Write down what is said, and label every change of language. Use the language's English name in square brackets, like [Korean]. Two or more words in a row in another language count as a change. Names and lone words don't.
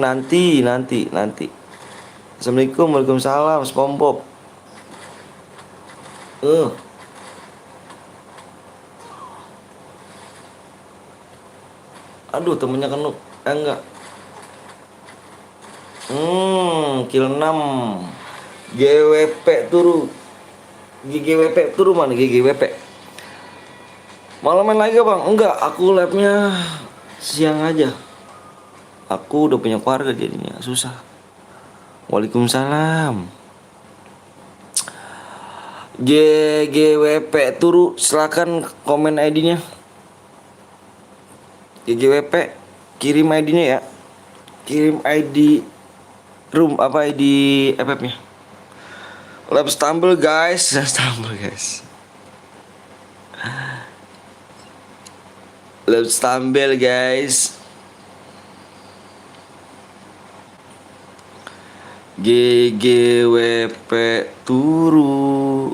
[Indonesian] Nanti. Assalamualaikum. Waalaikumsalam SpongeBob. Aduh, temennya kenuk. Enggak. Kill 6. GWP turu. GGWP turu mana GGWP? Malam main lagi bang? Enggak, aku labnya siang aja. Aku udah punya keluarga jadinya susah. Waalaikumsalam. GGWP turu, silakan komen ID-nya. GGWP, kirim ID-nya ya. Kirim ID room apa ID FF-nya. Lab stumble guys. Lab stumble guys. GGWP turu.